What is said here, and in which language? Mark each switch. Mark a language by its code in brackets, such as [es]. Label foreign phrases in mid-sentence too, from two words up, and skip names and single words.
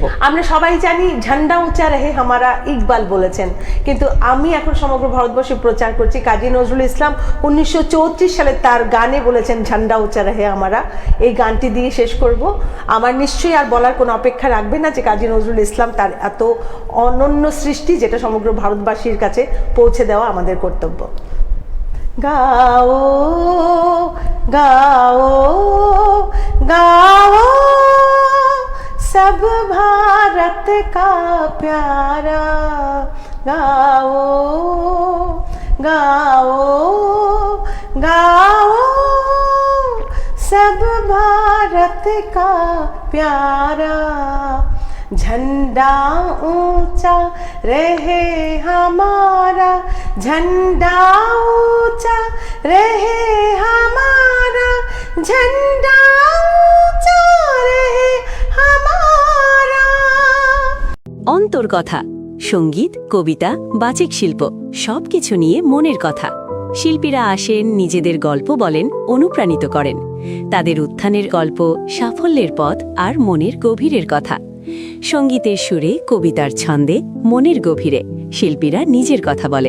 [bn] আমরা সবাই জানি [hi] झंडा ऊंचा रहे हमारा, [bn] ইকবাল বলেছেন, কিন্তু আমি এখন সমগ্র ভারতবর্ষে প্রচার করছি কাজী নজরুল ইসলাম 1934 সালে তার গানে বলেছেন [hi] झंडा ऊंचा रहे हमारा। [bn] এই গানটি দিয়ে শেষ করব। আমার নিশ্চয়ই আর বলার কোনো অপেক্ষা রাখবে না যে কাজী নজরুল ইসলাম তার এত অনন্য সৃষ্টি, যেটা সমগ্র ভারতবাসীর কাছে পৌঁছে দেওয়া আমাদের কর্তব্য। [hi] गाओ गाओ गाओ सब भारत का प्यारा, गाओ गाओ गाओ सब भारत का प्यारा, झंडा ऊंचा रहे हमारा, झंडा ऊंचा रहे हमारा, झंडा ऊंचा रहे हमारा। [bn] অন্তর্কথা, সঙ্গীত, কবিতা, বাচিক শিল্প সবকিছু নিয়ে মনের কথা। শিল্পীরা আসেন, নিজেদের গল্প বলেন, অনুপ্রাণিত করেন। তাদের উত্থানের গল্প, সাফল্যের পথ আর মনের গভীরের কথা। সঙ্গীতের সুরে, কবিতার ছন্দে, মনের গভীরে শিল্পীরা নিজের কথা বলেন।